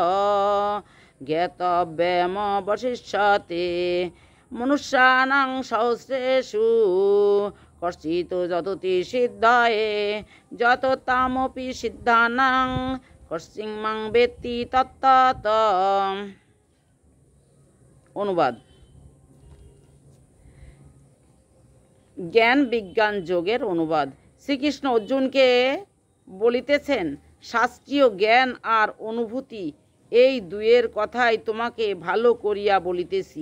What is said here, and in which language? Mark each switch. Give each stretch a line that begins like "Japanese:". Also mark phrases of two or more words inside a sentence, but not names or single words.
Sanskrit: ज्ञातव्यमवशिष्यते मनुष्याणां सहस्रेषु कश्चित् जतति सिद्धये जततामपि सिद्धानां कश्चित् मां वेत्ति तत्तत्।
Bangla: অনুবাদ। জ্ঞান বিজ্ঞান যোগের অনুবাদ। শ্রীকৃষ্ণ অর্জুনকে বলিতেছেন, শাস্ত্রীয় জ্ঞান আর অনুভূতি এই দুয়ের কথাই তোমাকে ভালো করিয়া বলিতেছি।